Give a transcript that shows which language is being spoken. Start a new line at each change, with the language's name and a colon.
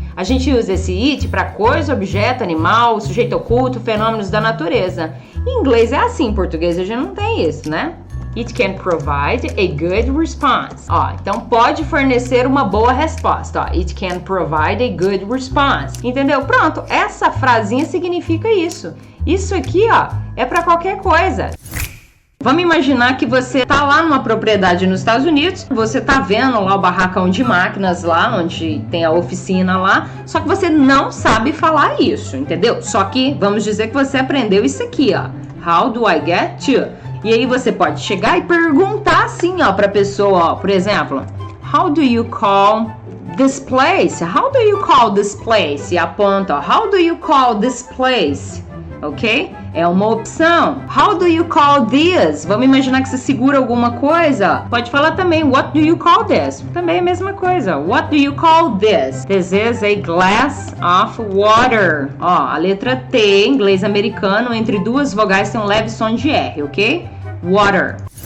Portuguese: A gente usa esse it para coisa, objeto, animal, sujeito oculto, fenômenos da natureza. Em inglês é assim, em português a gente não tem isso, né?
English: It can provide a good response.
Portuguese: Ó, então pode fornecer uma boa resposta. Ó,
English: it can provide a good response.
Portuguese: Entendeu? Pronto, essa frasinha significa isso. Isso aqui, ó, é para qualquer coisa. Vamos imaginar que você tá lá numa propriedade nos Estados Unidos, você tá vendo lá o barracão de máquinas lá, onde tem a oficina lá, só que você não sabe falar isso, entendeu? Só que vamos dizer que você aprendeu isso aqui, ó.
English: How do I get to?
Portuguese: E aí você pode chegar e perguntar assim, ó, pra pessoa, ó, por exemplo,
English: how do you call this place? How do you call this place?
Portuguese: E aponta, ó,
English: how do you call this place? Ok?
Portuguese: É uma opção.
English: How do you call this?
Portuguese: Vamos imaginar que você segura alguma coisa. Pode falar também,
English: what do you call this?
Portuguese: Também é a mesma coisa.
English: What do you call this? This is a glass of water.
Portuguese: Ó, a letra T, inglês americano, entre duas vogais tem um leve som de R, ok? Water.